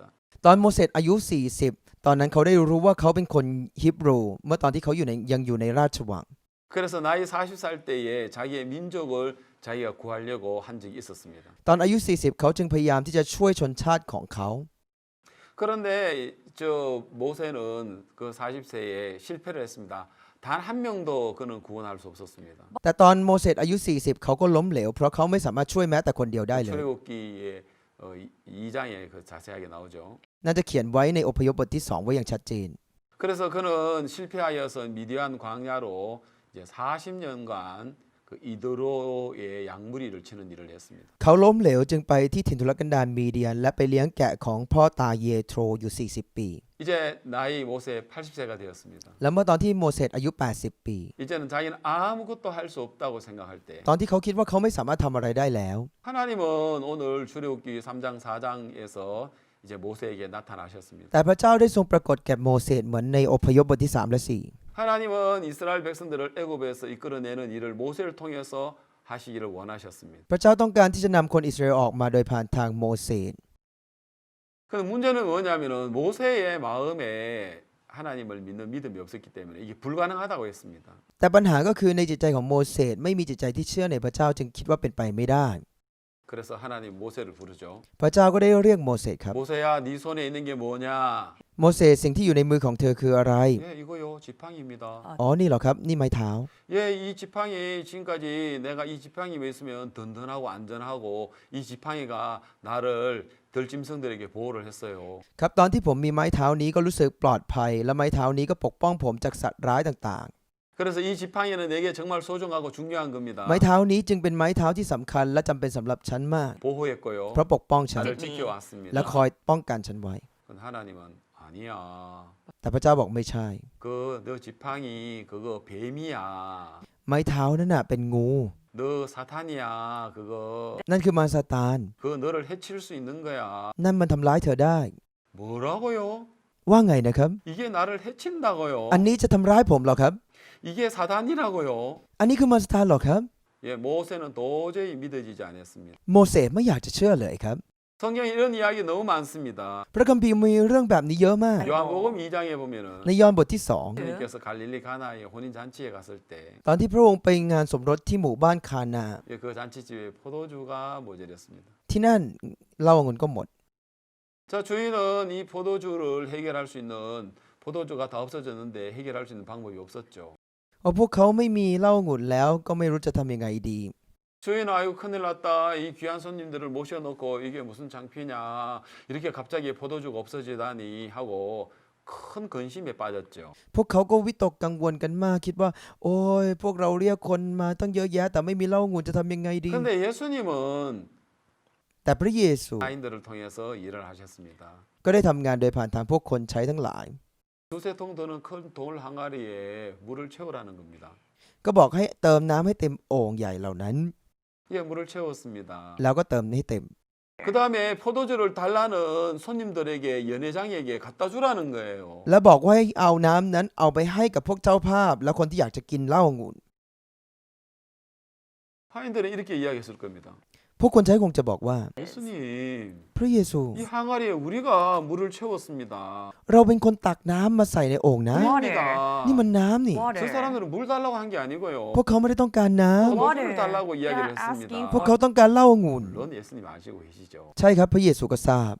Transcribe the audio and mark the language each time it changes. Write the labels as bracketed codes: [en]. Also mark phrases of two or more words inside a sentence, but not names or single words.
[th] ตอนโมเสสอายุ 40 ตอนนั้นเขาได้รู้ว่าเขาเป็นคนฮิบรูเมื่อตอนที่เขายังอยู่ในราชวัง [ko] 그래서 나이 40살 때에 자기의 민족을 자기가 구하려고 한 적이 있었습니다. [th] ตอนอายุ 40 เขาจึงพยายามที่จะช่วยชนชาติของเขา [ko] 그런데 저 모세는 그 40세에 실패를 했습니다. 단 한 명도 그는 구원할 수 없었습니다. [th] แต่ตอนโมเสสอายุ 40 เขาก็ล้มเหลวเพราะเขาไม่สามารถช่วยแม้แต่คนเดียวได้เลย [ko] 출애굽기의 2장에 그 자세하게 나오죠. [th] น่าจะเขียนไว้ในอพยพบทที่ 2 ไว้อย่างชัดเจน [ko] 그래서 그는 실패하여서 미디안 광야로 이제 40년간 그 이드로의 양무리를 치는 일을 했습니다. [th] เขาล้มเหลวจึงไปที่ถิ่นทุรกันดารมีเดียนและไปเลี้ยงแกะของพ่อตาเยโทรอยู่ 40 ปี [ko] 이제 나이 모세 80세가 되었습니다. [th] แล้วเมื่อตอนที่โมเสสอายุ 80 ปี [ko] 이제는 자기는 아무것도 할 수 없다고 생각할 때 [th] ตอนที่เขาคิดว่าเขาไม่สามารถทำอะไรได้แล้ว [ko] 하나님은 오늘 출애굽기 3장 4장에서 이제 모세에게 나타나셨습니다. [th] แต่พระเจ้าได้ทรงปรากฏแก่โมเสสเหมือนในอพยพบทที่ 3 และ 4 [ko] 하나님은 이스라엘 백성들을 애굽에서 이끌어내는 일을 모세를 통해서 하시기를 원하셨습니다. [th] พระเจ้าต้องการที่จะนำคนอิสราเอลออกมาโดยผ่านทางโมเสส [ko] 근데 문제는 뭐냐면은 모세의 마음에 하나님을 믿는 믿음이 없었기 때문에 이게 불가능하다고 했습니다. [th] แต่ปัญหาก็คือในจิตใจของโมเสสไม่มีจิตใจที่เชื่อในพระเจ้าจึงคิดว่าเป็นไปไม่ได้ [ko] 그래서 하나님 모세를 부르죠. [th] พระเจ้าก็ได้เรียกโมเสสครับ [ko] 모세야, 네 손에 있는 게 뭐냐? [th] โมเสสสิ่งที่อยู่ในมือของเธอคืออะไร [ko] 예, 이거요. 지팡이입니다. [th] อ๋อนี่เหรอครับนี่ไม้เท้า [ko] 예, 이 지팡이 지금까지 내가 이 지팡이만 있으면 든든하고 안전하고 이 지팡이가 나를 들짐승들에게 보호를 했어요. [th] ครับตอนที่ผมมีไม้เท้านี้ก็รู้สึกปลอดภัย และไม้เท้านี้ก็ปกป้องผมจากสัตว์ร้ายต่าง [ko] 그래서 이 지팡이는 내게 정말 소중하고 중요한 겁니다. [th] ๆ ไม้เท้านี้จึงเป็นไม้เท้าที่สำคัญและจำเป็นสำหรับฉันมาก [ko] 보호했고요. [th] เพราะปกป้องฉัน [ko] 나를 지켜왔습니다. [th] และคอยป้องกันฉันไว้ [ko] 그건 하나님은 아니야. [th] แต่พระเจ้าบอกไม่ใช่ [ko] 그 너 지팡이 그거 뱀이야. [th] ไม้เท้านั้นน่ะเป็นงู [ko] 너 사탄이야. 그거 [th] นั่นคือมารซาตาน [ko] 그 너를 해칠 수 있는 거야. [th] นั่นมันทำร้ายเธอได้ [ko] 뭐라고요? [th] ว่าไงนะครับ [ko] 이게 나를 해친다고요. [th] อันนี้จะทำร้ายผมเหรอครับ [ko] 이게 사단이라고요. [th] อันนี้คือมารซาตานเหรอครับ [ko] 예, 모세는 도저히 믿어지지 않았습니다. [th] โมเสสไม่อยากจะเชื่อเลยครับ [ko] 성경에 이런 이야기 너무 많습니다. [th] พระคัมภีร์มีเรื่องแบบนี้เยอะมาก [ko] 요한복음 2장에 보면은 [th] ในยอห์นบทที่ [ko] 예수님께서 갈릴리 가나의 혼인 잔치에 갔을 때 [th] 2 ตอนที่พระองค์ไปงานสมรสที่หมู่บ้านคานา [ko] 예, 그 잔치집에 포도주가 모자랐습니다. [th] ที่นั่นเหล้าองุ่นก็หมด [ko] 자, 주인은 이 포도주를 해결할 수 있는 포도주가 다 없어졌는데 해결할 수 있는 방법이 없었죠. [th] เอาพวกเขาไม่มีเหล้าองุ่นแล้วก็ไม่รู้จะทำยังไงดี [ko] 주인은 아이고 큰일 났다. 이 귀한 손님들을 모셔놓고 이게 무슨 창피냐. 이렇게 갑자기 포도주가 없어지다니 하고 큰 근심에 빠졌죠. [th] พวกเขาก็วิตกกังวลกันมากคิดว่า โอ้ยพวกเราเรียกคนมาตั้งเยอะแยะแต่ไม่มีเหล้าองุ่นจะทำยังไงดี [ko] 근데 예수님은 [th] แต่พระเยซู [ko] 아인들을 통해서 일을 하셨습니다. [th] ก็ได้ทำงานโดยผ่านทางพวกคนใช้ทั้งหลาย [ko] 두세 통 드는 큰 돌 항아리에 물을 채우라는 겁니다. [th] ก็บอกให้เติมน้ำให้เต็มโอ่งใหญ่เหล่านั้น [ko] 예, 물을 채웠습니다. [th] แล้วก็เติมให้เต็ม [ko] 그 다음에 포도주를 달라는 손님들에게 연회장에게 갖다 주라는 거예요. [th] แล้วบอกว่าให้เอาน้ำนั้นเอาไปให้กับพวกเจ้าภาพ และคนที่อยากจะกินเหล้าองุ่น [ko] 하인들은 이렇게 이야기했을 겁니다. [th] พวกคนใช้คงจะบอกว่า [ko] 예수님, [th] พระเยซู [ko] 이 항아리에 우리가 물을 채웠습니다. [th] เราเป็นคนตักน้ำมาใส่ในโอ่งนะ [ko] 우리입니다. [th] นี่มันน้ำนี่ [ko] 저 사람들은 물 달라고 한 게 아니고요. [th] พวกเขาไม่ได้ต้องการน้ำ [ko] 포도주를 달라고 이야기를 [en] They're asking [ko] 했습니다. [th] พวกเขาต้องการเหล้าองุ่น [ko] 물론 예수님 아시고 계시죠. [th] ใช่ครับพระเยซูก็ทราบ